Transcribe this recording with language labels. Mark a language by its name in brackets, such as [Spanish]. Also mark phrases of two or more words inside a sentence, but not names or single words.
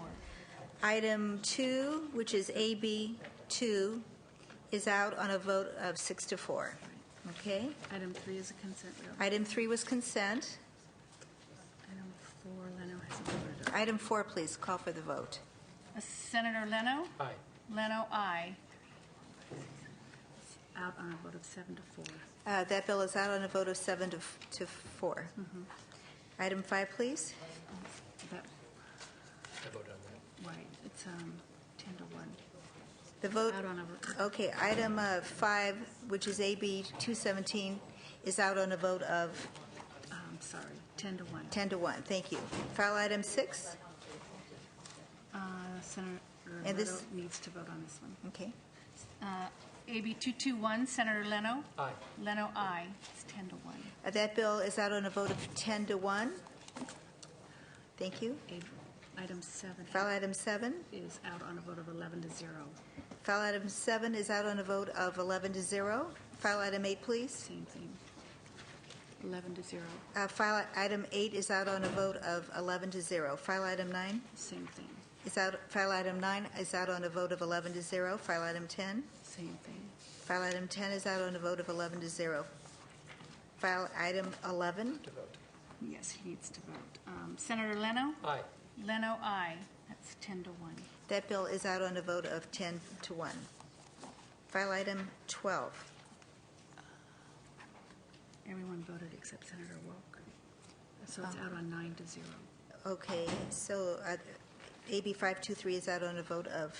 [English] Item 2, which is AB 2, is out on a vote of 6 to 4. Okay? Item 3 is a consent bill. Item 3 was consent. Item 4, Leno hasn't voted. Item 4, please, call for the vote. Senator Leno? Aye. Leno, aye. Out on a vote of 7 to 4. That bill is out on a vote of 7 to 4. Item 5, please. That, I voted on that. right, it's 10 to 1. The vote. Out on a vote. Okay, item 5, which is AB 217, is out on a vote of Sorry, 10 to 1. 10 to 1. Thank you. File item 6. Senator And Leno this- needs to vote on this one. Okay. AB 221, Senator Leno? Aye. Leno, aye. It's 10 to 1. That bill is out on a vote of 10 to 1. Thank you. Item 7 File item 7. is out on a vote of 11 to 0. File item 7 is out on a vote of 11 to 0. File item 8, please. Same thing. 11 to 0. File item 8 is out on a vote of 11 to 0. File item 9 Same thing. is out. File item 9 is out on a vote of 11 to 0. File item 10. Same thing. File item 10 is out on a vote of 11 to 0. File item 11. To vote. Yes, he needs to vote. Senator Leno? Aye. Leno, aye. That's 10 to 1. That bill is out on a vote of 10 to 1. File item 12. Everyone voted except Senator Wilk. So it's out on 9 to 0. Okay, so AB 523 is out on a vote of